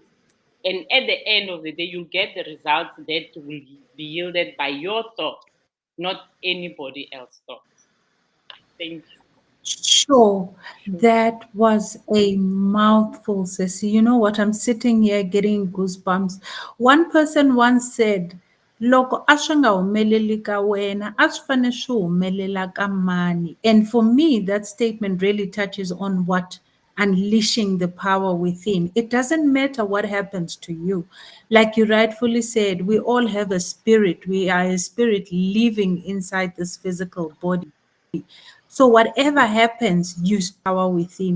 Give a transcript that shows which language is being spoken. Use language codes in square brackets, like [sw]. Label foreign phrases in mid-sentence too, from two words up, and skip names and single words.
[en] And at the end of the day, you'll get the results that will be yielded by your thoughts, not anybody else's thoughts. Thank you. Sure, that was a mouthful, Sissy. You know what? I'm sitting here getting goosebumps. One person once said, [ts] loko a swi nga humeleli ka wena a swi fane swi humelela ka mani. [en] And for me, that statement really touches on what unleashing the power within. It doesn't matter what happens to you. Like you rightfully said, we all have a spirit. We are a spirit living inside this physical body. So whatever happens, use power within.